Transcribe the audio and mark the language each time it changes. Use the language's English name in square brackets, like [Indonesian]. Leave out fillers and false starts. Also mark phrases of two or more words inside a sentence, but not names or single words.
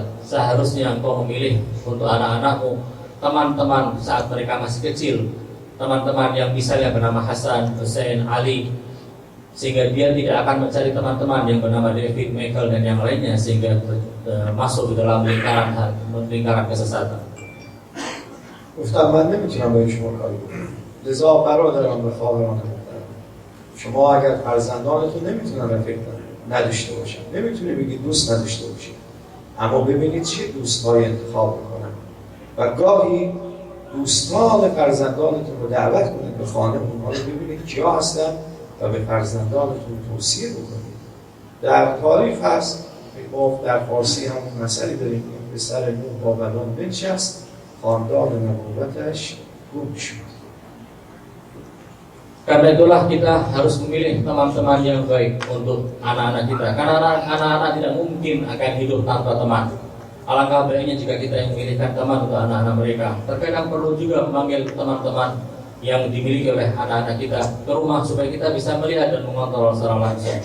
[Indonesian] Seharusnya engkau memilih untuk anak-anakmu teman-teman saat mereka masih kecil, teman-teman yang misalnya bernama Hasan, Hussein, Ali, sehingga dia tidak akan mencari teman-teman yang bernama David, Michael dan yang lainnya, sehingga masuk ke dalam lingkaran kesesatan. [Persian] گفتم من نمیتونم به شما کاری کنم. لذا برادران و خواهران محترم، شما اگر فرزندانتون نمیتونن رفیق نداشته باشن، نمیتونی بگید دوست نداشته باشید، اما ببینید چه دوستایی انتخاب میکنن و گاهی دوستان فرزندانتون رو دعوت کنید به خانه اونها رو ببینید کیا هستن و به فرزندانتون توصیه بکنید. در تاریخ هست، ما در فارسی همون مسئله داریم که پسر نوح با بلان بنشست، خاندان نبوتش گم شد. [Indonesian] Karena itulah kita harus memilih teman-teman yang baik untuk anak-anak kita. Karena anak-anak tidak mungkin akan hidup tanpa teman. Alangkah baiknya jika kita yang memilihkan teman untuk anak-anak mereka. Terkadang perlu juga memanggil teman-teman yang dimiliki oleh anak-anak kita ke rumah supaya kita bisa melihat dan mengontrol secara langsung.